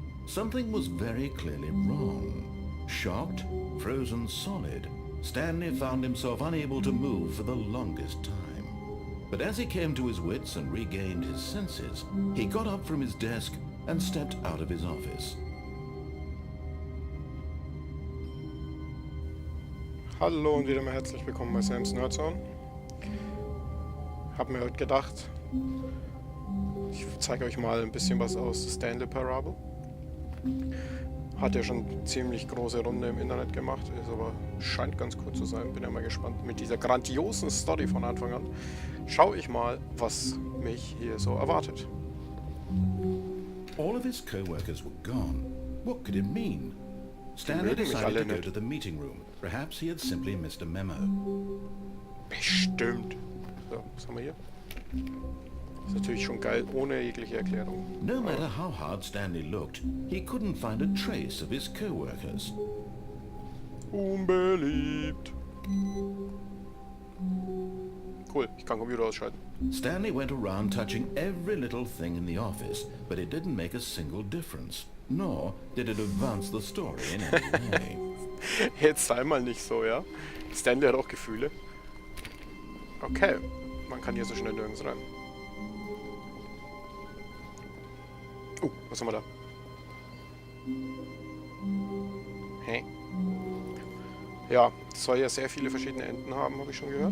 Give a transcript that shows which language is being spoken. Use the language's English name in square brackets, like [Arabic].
[English] Something was very clearly wrong. Shocked, frozen solid, Stanley found himself unable to move for the longest time. But as he came to his wits and regained his senses, he got up from his desk and stepped out of his office. [German] Hallo und wieder mal herzlich willkommen bei Sam's Nerdzone. Hab mir heute gedacht, ich zeige euch mal ein bisschen was aus Stanley Parable. Hat ja schon eine ziemlich große Runde im Internet gemacht, ist aber scheint ganz cool zu sein. Bin ja mal gespannt. Mit dieser grandiosen Story von Anfang an schaue ich mal, was mich hier so erwartet. [English] All of his co-workers were gone. What could it mean? Stanley decided to go to the meeting room. Perhaps he had simply missed a memo. [German] Bestimmt. So, was haben wir hier? Ist natürlich schon geil, ohne jegliche Erklärung. [English] No matter how hard Stanley looked, he couldn't find a trace of his co-workers. [German] Unbeliebt. Cool, ich kann Computer ausschalten. [English] Stanley went around touching every little thing in the office, but it didn't make a single difference. Nor did it advance the story in any way. [German] Jetzt sei mal nicht so, ja? Stanley hat auch Gefühle. Okay, man kann hier so schnell nirgends rein. Was haben wir da? Hä? Ja, es soll ja sehr viele verschiedene Enden haben, habe ich schon gehört.